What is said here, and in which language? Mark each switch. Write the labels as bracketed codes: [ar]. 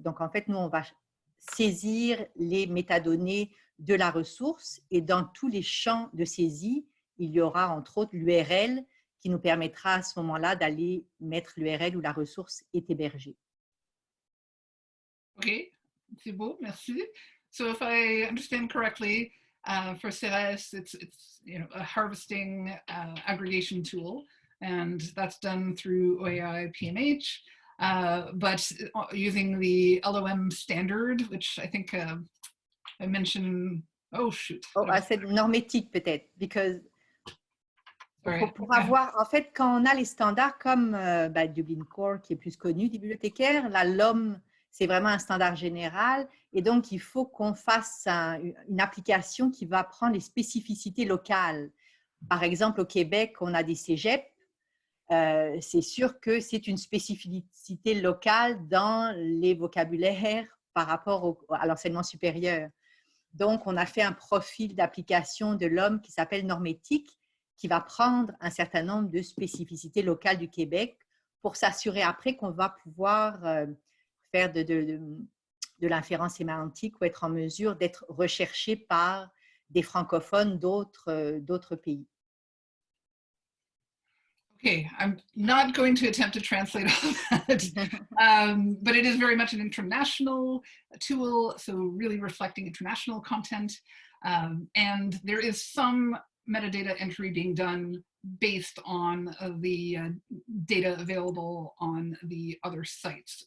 [fr] Donc, en fait, nous, on va saisir les métadonnées de la ressource et dans tous les champs de saisie, il y aura entre autres l'URL qui nous permettra à ce moment-là d'aller mettre l'URL où la ressource est hébergée. Ok, c'est beau, merci. [en] So if I understand correctly, for CERES, it's a harvesting aggregation tool, and that's done through OEI PMH. but using the LOM standard, which I think I mentioned, oh shoot. [fr] Oh, c'est normétique peut-être, because [en] Right. [fr] pour avoir, en fait, quand on a les standards comme Dublin Core, qui est plus connu des bibliothécaires, la LOM, c'est vraiment un standard général, et donc il faut qu'on fasse une application qui va prendre les spécificités locales. Par exemple, au Québec, on a des cégeps, c'est sûr que c'est une spécificité locale dans les vocabulaires par rapport à l'enseignement supérieur. Donc, on a fait un profil d'application de l'homme qui s'appelle normétique, qui va prendre un certain nombre de spécificités locales du Québec pour s'assurer après qu'on va pouvoir faire de l'inférence sémantique ou être en mesure d'être recherché par des francophones d'autres pays. [en] Okay, I'm not going to attempt to translate all that, but it is very much an international tool, so really reflecting international content. And there is some metadata entry being done based on the data available on the other sites.